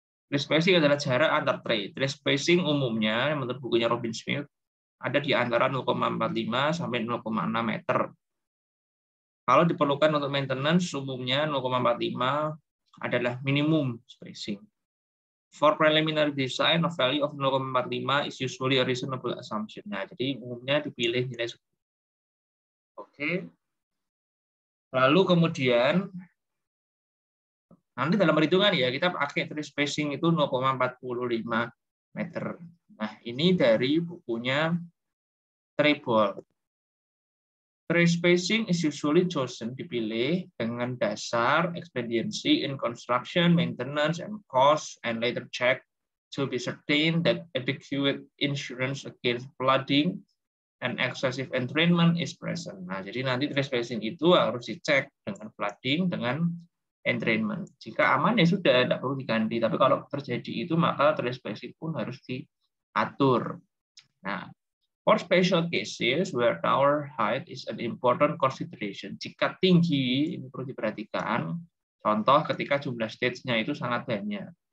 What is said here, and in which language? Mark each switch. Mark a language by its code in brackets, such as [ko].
[id] Tray spacing adalah jarak antar tray. Tray spacing umumnya menurut bukunya Robin Smith ada di antara 0,45 sampai 0,6 meter. Kalau diperlukan untuk maintenance, umumnya 0,45 adalah minimum spacing. [en] For preliminary design, a value of 0,45 is usually a reasonable assumption. [id] Nah, jadi umumnya dipilih nilai 10. Oke. Lalu kemudian, nanti dalam perhitungan ya, kita pakai tray spacing itu 0,45 meter. Nah, ini dari bukunya Tribol. [en] Tray spacing is usually chosen, [id] dipilih dengan dasar [en] expediency in construction, maintenance, and cost, and later check to be certain that adequate insurance against flooding and excessive entrainment is present. [id] Nah, jadi nanti tray spacing itu harus dicek dengan flooding, dengan entrainment. Jika aman ya sudah, tidak perlu diganti. Tapi kalau terjadi itu, maka tray spacing pun harus diatur. Nah, [en] for special cases where tower height is an important consideration, [id] jika tinggi, ini perlu diperhatikan, contoh ketika jumlah stage-nya itu sangat banyak.